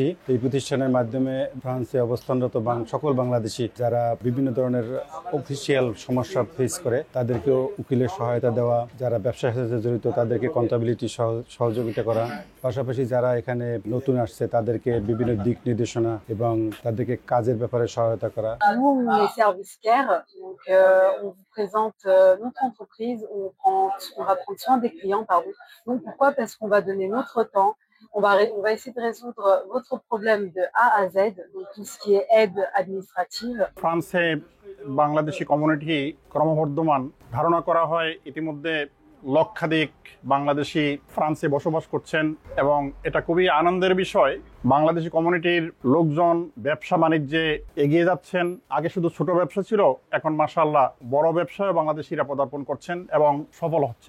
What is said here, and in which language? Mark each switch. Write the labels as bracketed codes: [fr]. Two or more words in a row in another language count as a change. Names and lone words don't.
[bn] এই প্রতিষ্ঠানের মাধ্যমে ফ্রান্সে অবস্থানরত সকল বাংলাদেশি যারা বিভিন্ন ধরনের অফিসিয়াল সমস্যা ফেস করে তাদেরকেও উকিলের সহায়তা দেওয়া, যারা ব্যবসার সাথে জড়িত তাদেরকে কন্টাবিলিটি সহযোগিতা করা, পাশাপাশি যারা এখানে নতুন আসছে তাদেরকে বিভিন্ন দিক নির্দেশনা এবং তাদেরকে কাজের ব্যাপারে সহায়তা করা। [fr] Nous, on est Service Care, donc on vous présente notre entreprise, on va prendre soin des clients, pardon. Donc pourquoi? Parce qu'on va donner notre temps, on va essayer de résoudre votre problème de A à Z, donc tout ce qui est aide administrative. [bn] ফ্রান্সে বাংলাদেশি কমিউনিটি ক্রমবর্ধমান, ধারণা করা হয় ইতিমধ্যে লক্ষাধিক বাংলাদেশি ফ্রান্সে বসবাস করছেন এবং এটা খুবই আনন্দের বিষয়। বাংলাদেশি কমিউনিটির লোকজন ব্যবসা বাণিজ্যে এগিয়ে যাচ্ছেন। আগে শুধু ছোট ব্যবসা ছিল, এখন মাশাআল্লাহ বড় ব্যবসায় বাংলাদেশিরা পদার্পণ করছেন এবং সফল হচ্ছেন।